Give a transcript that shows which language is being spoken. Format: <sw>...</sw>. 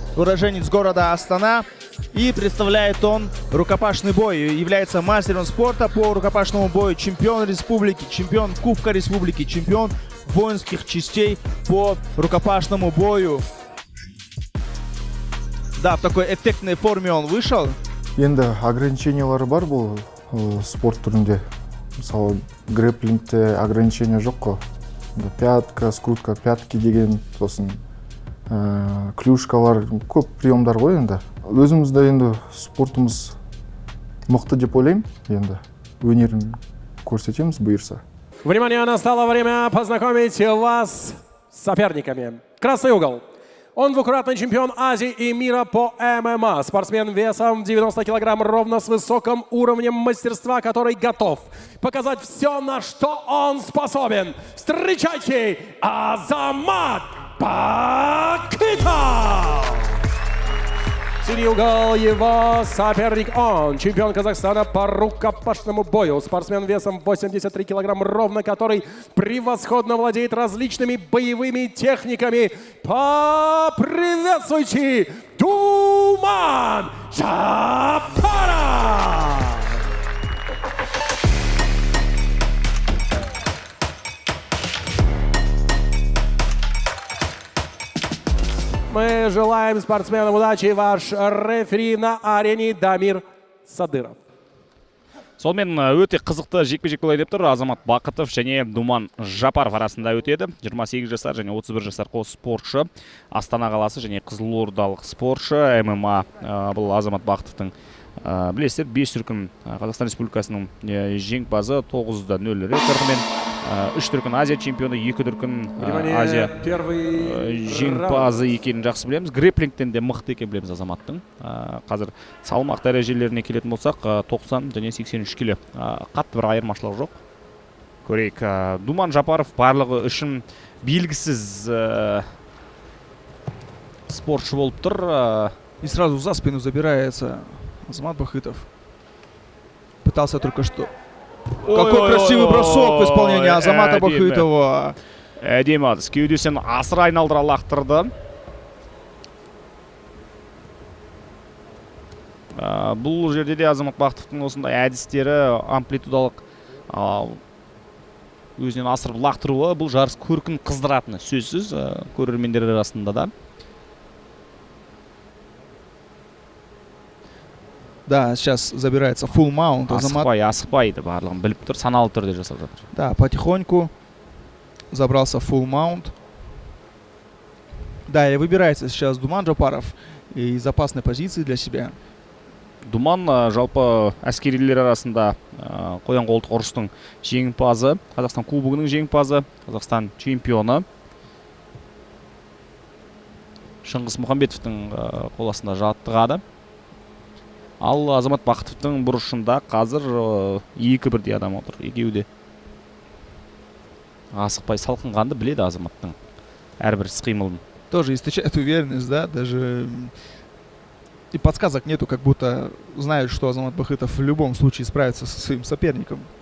<ru>Уроженец города Астана. И представляет он рукопашный бой. Является мастером спорта по рукопашному бою. Чемпион республики, чемпион Кубка республики, чемпион воинских частей по рукопашному бою. Да, в такой эффектной форме он вышел.</ru> <kk>Енді ограничениялары бар бұл спорт түрінде. Мысалы, грэплингте ограничения жоқ қой.</kk> <ru>Пятка, скрутка, пятки</ru> <kk>деген, сосын клюшкалар, көп приемдар ғой енді. Өзімізді енді спортымыз мықты деп ойлаймын, енді өнерін көрсетеміз бұйырса.</kk> <ru>Внимание, настало время познакомить вас с соперниками. Красный угол. Он двукратный чемпион Азии и мира по ММА. Спортсмен весом 90 килограмм, ровно с высоким уровнем мастерства, который готов показать все, на что он способен. Встречайте, Азамат Бахытов! Синий угол, его соперник он, чемпион Казахстана по рукопашному бою, спортсмен весом 83 килограмм, ровно который превосходно владеет различными боевыми техниками. Поприветствуйте, Думан Жапаров! Мы желаем спортсменам удачи. Ваш рефери на арене Дамир Садыров.</ru> <kk>Сонымен өте қызықты жекпе-жек болайын деп тұр. Азамат Бахытов және Думан Жапаров арасында өтеді. 28 жасар және 31 жасар қос спортшы. Астана қаласы және қызылордалық спортшы. ММА бұл Азамат Бахытовтың білесіздер 5 дүркін Қазақстан Республикасының жеңімпазы, 9-0 рекордымен, 3 дүркін Азия чемпионы, 2 дүркін Азия жеңімпазы екенін жақсы білеміз. Грэплингтен де мықты екен білеміз Азаматтың. Қазір салмақ дәрежелеріне келетін болсақ, 90 және 83 келі. Қатты бір айырмашылық жоқ. Көрейік. Думан Жапаров барлығы үшін белгісіз спортшы болып тұр.</kk> <ru>И сразу за спину забирается Азамат Бахытов. Пытался только что. Какой красивый бросок в исполнении Азамата Бахытова.</ru> <kk>Әдемі адыс. Кеудесін асыра айналдыра лақтырды. Бұл жерде де Азамат Бахытовтың осындай әдістері, амплитудалық өзінен асырып лақтыруы, бұл жарыс көркін қыздыратыны сөзсіз көрермендер арасында да.</kk> <ru>Да, сейчас забирается full mount.</ru> <kk>Асықпайды барлығын біліп тұр, саналы түрде жасап жатыр.</kk> <ru>Да, потихоньку забрался full mount. Да, и выбирается сейчас Думан Жапаров из опасной позиции для себя.</ru> <kk>Думан жалпы әскерилер арасында қоян қолтық ұрыстың жеңімпазы, Қазақстан кубогының жеңімпазы, Қазақстан чемпионы. Шыңғыс Мұхамбетовтың қол астында жаттығады. Ал Азамат Бахытовтың бұрышында қазір 2 бірдей адам отыр. Екеуі де асықпай салқынғанды біледі Азаматтың әрбір іс-қимылын.</kk> <ru>Тоже источает уверенность, да, даже и подсказок нету, как будто знают, что Азамат Бахытов в любом случае справится со своим соперником.</ru>